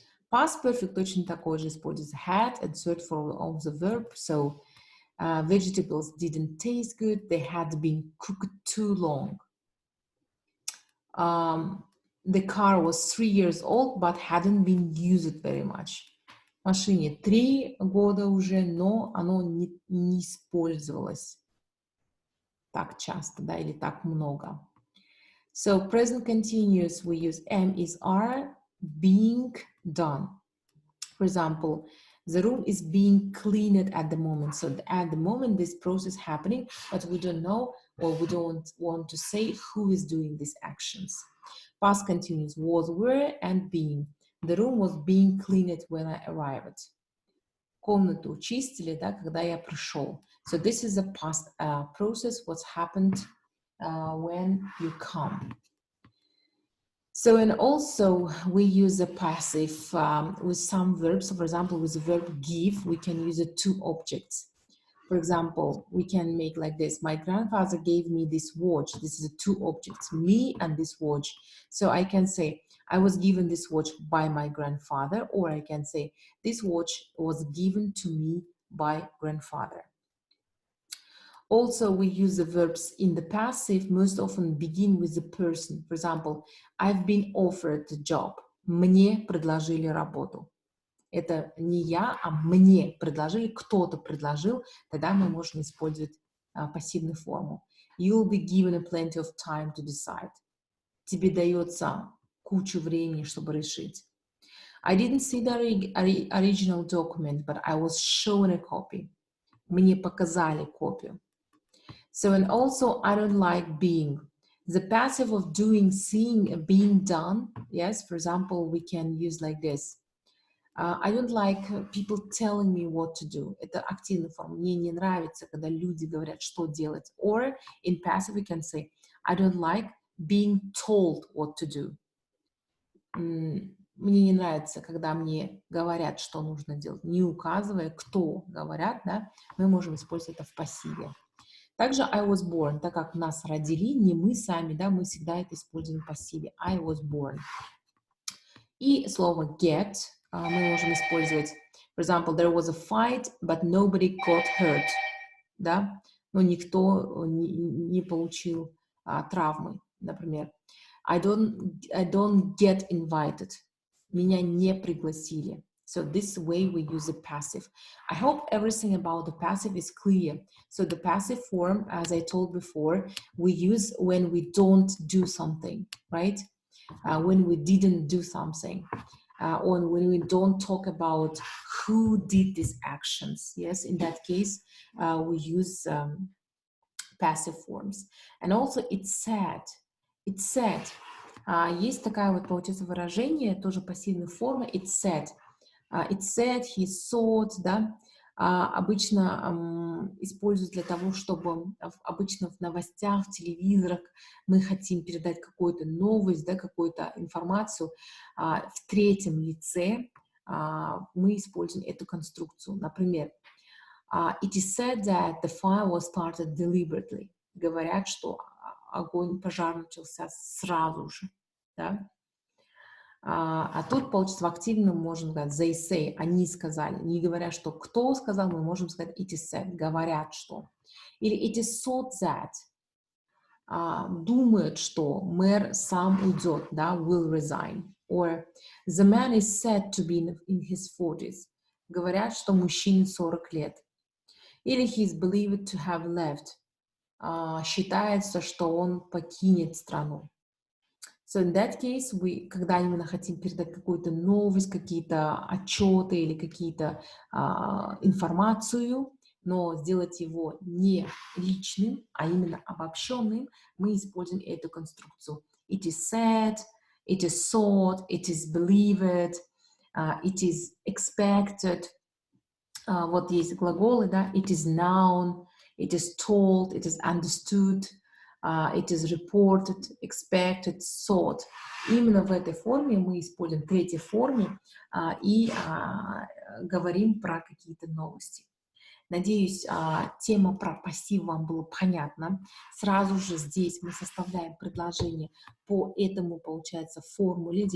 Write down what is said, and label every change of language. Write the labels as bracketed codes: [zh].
[en] Past perfect [ru] точно такой же используется [en] had and third form of the verb. So vegetables didn't taste good, they had been cooked too long. The car was 3 years old, but hadn't been used very much. [ru] Машине 3 года уже, но оно не использовалось так часто, да, или так много. [en] So present continuous, we use am is are, being done. For example, the room is being cleaned at the moment. So at the moment, this process happening, but we don't know, or we don't want to say who is doing these actions. Past continuous was, were, and being. The room was being cleaned when I arrived. [ru] Комнату чистили, да, когда я пришел. [en] So this is a past process, what's happened when you come. So, and also we use a passive with some verbs. So for example, with the verb give, we can use it two objects. For example, we can make like this. My grandfather gave me this watch. This is two objects, me and this watch. So I can say, I was given this watch by my grandfather, or I can say, this watch was given to me by grandfather. Also, we use the verbs in the passive, most often begin with the person. For example, I've been offered a job. [ru] Мне предложили работу. Это не я, а мне предложили, кто-то предложил, тогда мы можем использовать пассивную форму. [en] You'll be given plenty of time to decide. [ru] Тебе дается кучу времени, чтобы решить. [en] I didn't see the original document, but I was shown a copy. [ru] Мне показали копию. [en] So, and also, I don't like being. The passive of doing, seeing, being done. Yes, for example, we can use like this. I don't like people telling me what to do. [ru] Это активная форма. Мне не нравится, когда люди говорят, что делать. [en] Or in passive, we can say, I don't like being told what to do. [ru] Мне не нравится, когда мне говорят, что нужно делать. Не указывая, кто говорят, да, мы можем использовать это в пассиве. Также [en] I was born, [ru] так как нас родили, не мы сами, да, мы всегда это используем в пассиве. [en] I was born. [ru] И слово get мы можем использовать. [en] For example, there was a fight, but nobody got hurt. [ru] Да? Но никто не получил травмы, например. [en] I don't get invited. [ru] Меня не пригласили. [en] So this way we use the passive. I hope everything about the passive is clear. So the passive form, as I told before, we use when we don't do something, right? When we didn't do something. Or when we don't talk about who did these actions. Yes, in that case, we use passive forms. And also it's said. It's said. [ru] Есть такая вот, получается, выражение, тоже пассивная форма. [en] It's said. It said, he thought, [ru] да. обычно используют для того, чтобы обычно в новостях, в телевизорах мы хотим передать какую-то новость, да, какую-то информацию в третьем лице, мы используем эту конструкцию. Например, [en] it is said that the fire was started deliberately. [ru] Говорят, что огонь, пожар начался сразу же, да? А тут, получится, в активном можем сказать [en] they say, [ru] они сказали. Не говоря, что кто сказал, мы можем сказать [en] it is said, [ru] говорят, что. Или [en] it is thought that, [ru] думают, что мэр сам уйдет, да, [en] will resign. Or the man is said to be in his 40s. [ru] Говорят, что мужчине 40 лет. Или [en] he is believed to have left. [ru] Считается, что он покинет страну. [en] So in that case, [ru] когда именно хотим передать какую-то новость, какие-то отчеты или какие-то информацию, но сделать его не личным, а именно обобщенным, мы используем эту конструкцию. [en] It is said, it is thought, it is believed, it is expected. [ru] Вот есть глаголы, да, [en] it is known, it is told, it is understood, it is reported, expected, thought. [ru] Именно в этой форме мы используем, в третьей форме, и говорим про какие-то новости. Надеюсь, тема про пассив вам была понятна. Сразу же здесь мы составляем предложение по этому, получается, формуле.